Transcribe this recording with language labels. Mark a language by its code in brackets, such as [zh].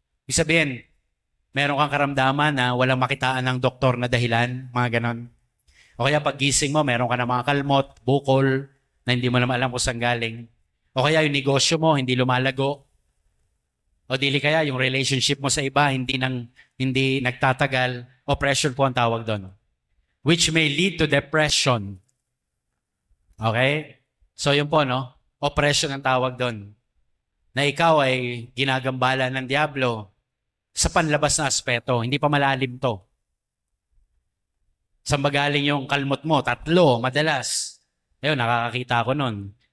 [tl] Ibig sabihin, meron kang karamdaman na walang makitaan ng doktor na dahilan, mga ganon. O kaya paggising mo, meron ka na mga kalmot, bukol, na hindi mo naman alam kung saan galing. O kaya yung negosyo mo, hindi lumalago. O dili kaya yung relationship mo sa iba, hindi nagtatagal. Oppression po ang tawag doon. [en] Which may lead to depression. [tl] Okay? So yun po, no? Oppression ang tawag doon. Na ikaw ay ginagambala ng Diablo sa panlabas na aspeto. Hindi pa malalim to. Saan ba galing yung kalmot mo? 3, madalas. Ayun, nakakakita ko nun.